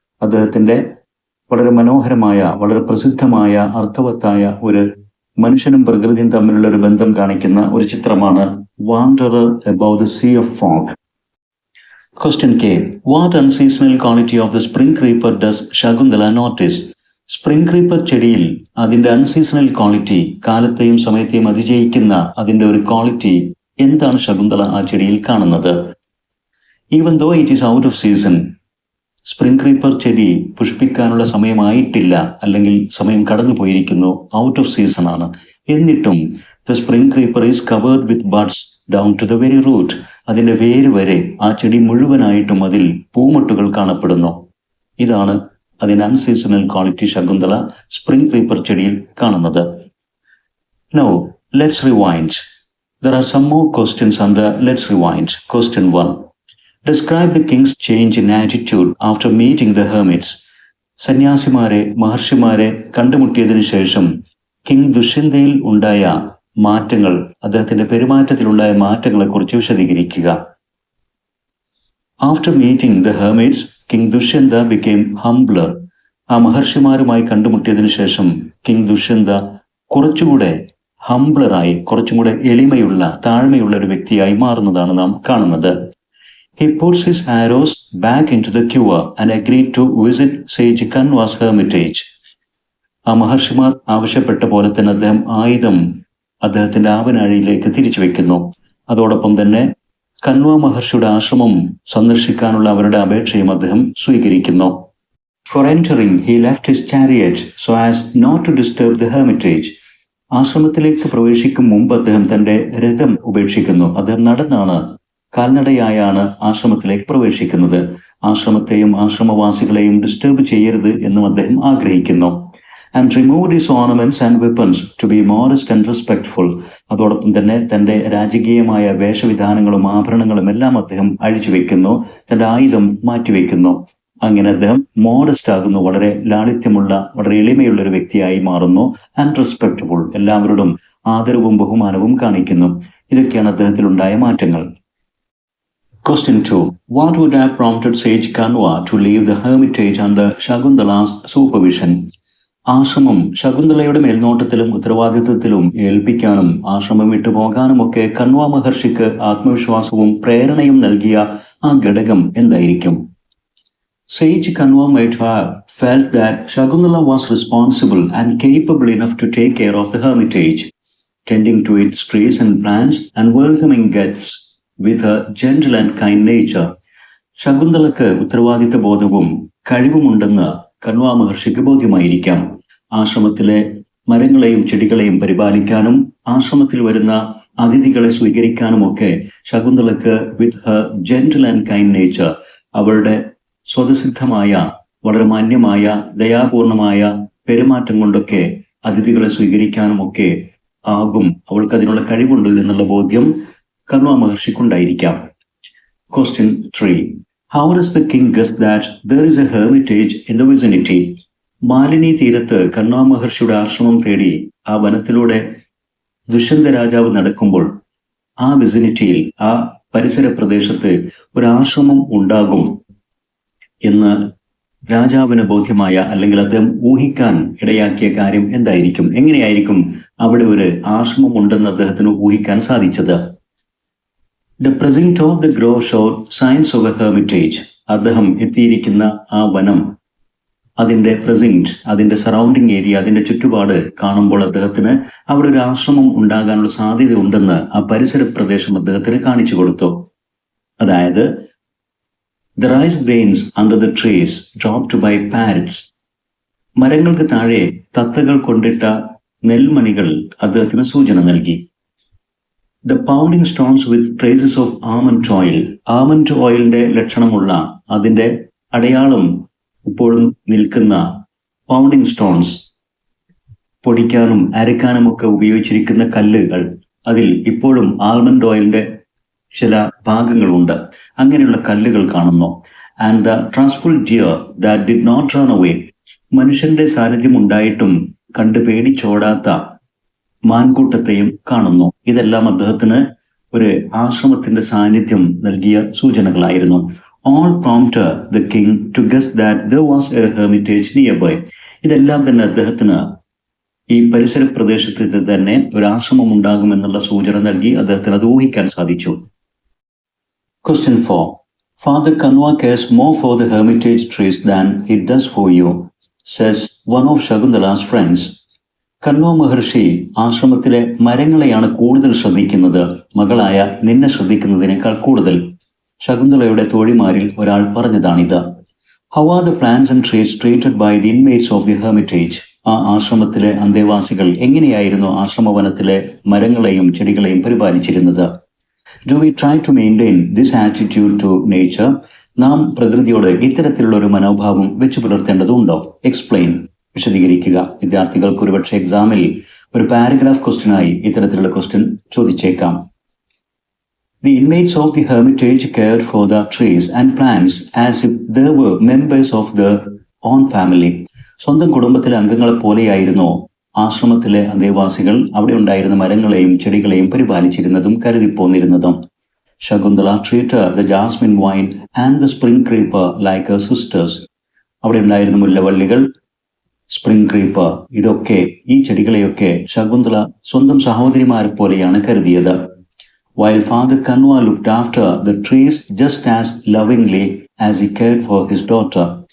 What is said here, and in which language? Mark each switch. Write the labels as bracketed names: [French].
[Malayalam] അദ്ദേഹത്തിൻ്റെ വളരെ മനോഹരമായ, വളരെ പ്രസിദ്ധമായ, അർത്ഥവത്തായ ഒരു മനുഷ്യനും പ്രകൃതിയും തമ്മിലുള്ള ഒരു ബന്ധം കാണിക്കുന്ന ഒരു ചിത്രമാണ് Wanderer Above the Sea of Fog. [English] Question K. What unseasonal quality of the spring creeper does Shakuntala notice? [Malayalam] Spring creeper ചെടിയിൽ അതിൻ്റെ അൺസീസണൽ ക്വാളിറ്റി, കാലത്തെയും സമയത്തെയും അതിജയിക്കുന്ന അതിൻ്റെ ഒരു ക്വാളിറ്റി എന്താണ് ശകുന്തള ആ ചെടിയിൽ കാണുന്നത്? [English] even though it is out of season, [Malayalam] spring creeper ചെടി പുഷ്പിക്കാനുള്ള സമയമായിട്ടില്ല, അല്ലെങ്കിൽ സമയം കടന്നു പോയിരിക്കുന്നു, ഔട്ട് ഓഫ് സീസൺ ആണ്. എന്നിട്ടും [English] The spring creeper is covered with buds down to the very root. [Malayalam] അതിൻ്റെ വേര് വരെ ആ ചെടി മുഴുവനായിട്ടും അതിൽ പൂമൊട്ടുകൾ കാണപ്പെടുന്നു. ഇതാണ് അതിൻ്റെ അൺസീസണൽ ക്വാളിറ്റി ശകുന്തള സ്പ്രിംഗ് ക്രീപ്പർ ചെടിയിൽ കാണുന്നത്. [English] Now, let's rewind. There are some more questions under Let's Rewind. Question 1. Describe the king's change in attitude after meeting the hermits. [Malayalam] സന്യാസിമാരെ, മഹർഷിമാരെ കണ്ടുമുട്ടിയതിനു ശേഷം കിങ് ദുഷ്യന്തയിൽ ഉണ്ടായ മാറ്റങ്ങൾ, അദ്ദേഹത്തിന്റെ പെരുമാറ്റത്തിലുണ്ടായ മാറ്റങ്ങളെ കുറിച്ച് വിശദീകരിക്കുക. [English] After meeting the hermits, king Dushyanta became humbler. [Malayalam] ആ മഹർഷിമാരുമായി കണ്ടുമുട്ടിയതിനു ശേഷം കിങ് ദുഷ്യന്ത കുറച്ചുകൂടെ ഹംബ്ലറായി, കുറച്ചും കൂടെ എളിമയുള്ള, താഴ്മയുള്ള ഒരു വ്യക്തിയായി മാറുന്നതാണ് നാം കാണുന്നത്. [English] He puts his arrows back into the quiver and agreed to visit sage Kanwa's hermitage. [Malayalam] ആ മഹർഷിമാർ ആവശ്യപ്പെട്ട പോലെ തന്നെ അദ്ദേഹം ആയുധം അദ്ദേഹത്തിന്റെ ആവനാഴിയിലേക്ക് തിരിച്ചു വെക്കുന്നു. അതോടൊപ്പം തന്നെ കൻവ മഹർഷിയുടെ ആശ്രമം സന്ദർശിക്കാനുള്ള അവരുടെ അപേക്ഷയും അദ്ദേഹം സ്വീകരിക്കുന്നു. [English] For entering, he left his chariot so as not to disturb the hermitage. [Malayalam] ആശ്രമത്തിലേക്ക് പ്രവേശിക്കും മുമ്പ് അദ്ദേഹം തന്റെ രഥം ഉപേക്ഷിക്കുന്നു. അദ്ദേഹം നടന്നാണ്, കാൽനടയായാണ് ആശ്രമത്തിലേക്ക് പ്രവേശിക്കുന്നത്. ആശ്രമത്തെയും ആശ്രമവാസികളെയും ഡിസ്റ്റർബ് ചെയ്യരുത് എന്നും അദ്ദേഹം ആഗ്രഹിക്കുന്നു. [English] And removed his ornaments and weapons to be modest and respectful. [Malayalam] അതോടൊപ്പം തന്നെ തന്റെ രാജകീയമായ വേഷവിധാനങ്ങളും ആഭരണങ്ങളും എല്ലാം അദ്ദേഹം അഴിച്ചുവെക്കുന്നു, തന്റെ ആയുധം മാറ്റിവെക്കുന്നു. അങ്ങനെ അദ്ദേഹം മോഡസ്റ്റ് ആകുന്നു, വളരെ ലാളിത്യമുള്ള, വളരെ എളിമയുള്ള ഒരു വ്യക്തിയായി മാറുന്നു. [English] and respectable, [Malayalam] എല്ലാവരോടും ആദരവും ബഹുമാനവും കാണിക്കുന്നു. ഇതൊക്കെയാണ് അദ്ദേഹത്തിലുണ്ടായ മാറ്റങ്ങൾ. [English] Question 2. What would have prompted sage Kanwa to leave the hermitage under Shakuntala's supervision? [Malayalam] ആശ്രമം ശകുന്തളയുടെ മേൽനോട്ടത്തിലും ഉത്തരവാദിത്വത്തിലും ഏൽപ്പിക്കാനും ആശ്രമം വിട്ടുപോകാനുമൊക്കെ കണ്വ മഹർഷിക്ക് ആത്മവിശ്വാസവും പ്രേരണയും നൽകിയ ആ ഘടകം എന്തായിരിക്കും? [English] Sage Kanwa might have felt that Shakuntala was responsible and capable enough to take care of the hermitage, tending to its trees and plants and welcoming guests with a gentle and kind nature. [Malayalam] ശകുന്തളക്ക് ഉത്തരവാദിത്ത ബോധവും കഴിവുമുണ്ടെന്ന് കണ്വ മഹർഷിക്ക് ബോധ്യമായിരിക്കാം. ആശ്രമത്തിലെ മരങ്ങളെയും ചെടികളെയും പരിപാലിക്കാനും ആശ്രമത്തിൽ വരുന്ന അതിഥികളെ സ്വീകരിക്കാനുമൊക്കെ ശകുന്തളക്ക് [English] with her gentle and kind nature, [Malayalam] അവളുടെ സ്വതസിദ്ധമായ, വളരെ മാന്യമായ, ദയാപൂർണമായ പെരുമാറ്റം കൊണ്ടൊക്കെ അതിഥികളെ സ്വീകരിക്കാനുമൊക്കെ ആകും, അവൾക്ക് അതിനുള്ള കഴിവുണ്ട് എന്നുള്ള ബോധ്യം Kanva മഹർഷിക്കുണ്ടായിരിക്കാം. [English] Question 3. How does the king guess that there is a hermitage in the vicinity? [Malayalam] Malini തീരത്ത് കണ്വ മഹർഷിയുടെ ആശ്രമം തേടി ആ വനത്തിലൂടെ ദുഷ്യന്ത രാജാവ് നടക്കുമ്പോൾ ആ വിസിനിറ്റിയിൽ, ആ പരിസര പ്രദേശത്ത് ഒരു ആശ്രമം ഉണ്ടാകും എന്ന് രാജാവിന് ബോധ്യമായ, അല്ലെങ്കിൽ അദ്ദേഹം ഊഹിക്കാൻ ഇടയാക്കിയ കാര്യം എന്തായിരിക്കും? എങ്ങനെയായിരിക്കും അവിടെ ഒരു ആശ്രമം ഉണ്ടെന്ന് അദ്ദേഹത്തിന് ഊഹിക്കാൻ സാധിച്ചത്? [English] The precinct of the grove showed signs of a hermitage. [Malayalam] അദ്ദേഹം എത്തിയിരിക്കുന്ന ആ വനം, അതിന്റെ പ്രസിന്റ്, അതിന്റെ സറൗണ്ടിങ് ഏരിയ, അതിന്റെ ചുറ്റുപാട് കാണുമ്പോൾ അദ്ദേഹത്തിന് അവിടെ ഒരു ആശ്രമം ഉണ്ടാകാനുള്ള സാധ്യത ഉണ്ടെന്ന് ആ പരിസര പ്രദേശം അദ്ദേഹത്തിന് കാണിച്ചു കൊടുത്തു. അതായത് [English] the rice grains under the trees dropped by parrots. [Malayalam] മരങ്ങൾക്ക് താഴെ തത്തകൾ കൊണ്ടിട്ട നെൽമണികൾ അദ്ദേഹത്തിന് സൂചന നൽകി. [English] The pounding stones with traces of almond oil. [Malayalam] Almond ഓയിലിന്റെ ലക്ഷണമുള്ള, അതിന്റെ അടയാളം ഇപ്പോഴും നിൽക്കുന്ന പൗണ്ടിങ് സ്റ്റോൺസ്, പൊടിക്കാനും അരക്കാനുമൊക്കെ ഉപയോഗിച്ചിരിക്കുന്ന കല്ലുകൾ, അതിൽ ഇപ്പോഴും ആൽമണ്ട് ഓയിലിന്റെ ചില ഭാഗങ്ങളുണ്ട്. അങ്ങനെയുള്ള കല്ലുകൾ കാണുന്നു. [English] And the trustful deer that did not run away. [Malayalam] മനുഷ്യന്റെ സാന്നിധ്യം ഉണ്ടായിട്ടും കണ്ട് പേടിച്ചോടാത്ത മാൻകൂട്ടത്തെയും കാണുന്നു. ഇതെല്ലാം അദ്ദേഹത്തിന് ഒരു ആശ്രമത്തിന്റെ സാന്നിധ്യം നൽകിയ സൂചനകളായിരുന്നു. [English] All prompted the king to guess that there was a hermitage nearby. [Malayalam] ഇതെല്ലാം തന്നെ അദ്ദേഹത്തിന് ഈ പരിസര പ്രദേശത്തിന് തന്നെ ഒരു ആശ്രമം ഉണ്ടാകുമെന്നുള്ള സൂചന നൽകി അദ്ദേഹത്തിന് അത് ഊഹിക്കാൻ സാധിച്ചു. [English] Question 4. Father Kanwa cares more for the hermitage trees than he does for you, says one of Shakuntala's friends. [Malayalam] Kanva മഹർഷി ആശ്രമത്തിലെ മരങ്ങളെയാണ് കൂടുതൽ ശ്രദ്ധിക്കുന്നത്, മകളായ നിന്നെ ശ്രദ്ധിക്കുന്നതിനേക്കാൾ കൂടുതൽ. ശകുന്തളയുടെ തോഴിമാരിൽ ഒരാൾ പറഞ്ഞതാണിത്. [English] How are the plants and trees treated by the inmates of the hermitage? [Malayalam] ആ ആശ്രമത്തിലെ അന്തേവാസികൾ എങ്ങനെയായിരുന്നു ആശ്രമവനത്തിലെ മരങ്ങളെയും ചെടികളെയും പരിപാലിച്ചിരുന്നത്? [English] Do we try to maintain this attitude to nature? [Malayalam] നാം പ്രകൃതിയോട് ഇത്തരത്തിലുള്ള ഒരു മനോഭാവം വെച്ചു പുലർത്തേണ്ടതുണ്ടോ? [English] Explain. [Malayalam] വിശദീകരിക്കുക. വിദ്യാർത്ഥികൾക്ക് ഒരുപക്ഷെ എക്സാമിൽ ഒരു പാരഗ്രാഫ് ക്വസ്റ്റ്യനായി ഇത്തരത്തിലുള്ള ക്വസ്റ്റ്യൻ ചോദിച്ചേക്കാം. [English] The inmates of the hermitage cared for the trees and plants as if they were members of the own family. [Malayalam] സ്വന്തം കുടുംബത്തിലെ അംഗങ്ങളെ പോലെയായിരുന്നു ആശ്രമത്തിലെ അന്തേവാസികൾ അവിടെ ഉണ്ടായിരുന്ന മരങ്ങളെയും ചെടികളെയും പരിപാലിച്ചിരുന്നതും കരുതിപ്പോന്നിരുന്നതും. [English] Shakuntala treated the jasmine vine and the spring creeper like her sisters. [Malayalam] അവിടെ ഉണ്ടായിരുന്ന മുല്ലവള്ളികൾ, spring creeper, ഇതൊക്കെ ഈ ചെടികളെയൊക്കെ ശകുന്തള സ്വന്തം സഹോദരിമാരെ പോലെയാണ് കരുതിയത്. [English] While Father Kanwa looked after the trees just as lovingly as he cared for his daughter.